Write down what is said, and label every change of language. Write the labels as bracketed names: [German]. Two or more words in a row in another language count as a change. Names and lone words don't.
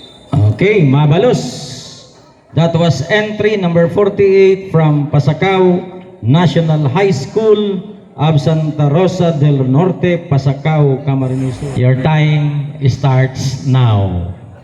[Bikol] Okay, mabalos. [English] That was entry number 48 from Pasacao National High School of Santa Rosa del Norte, Pasacao, Camarines Sur. Your time starts now.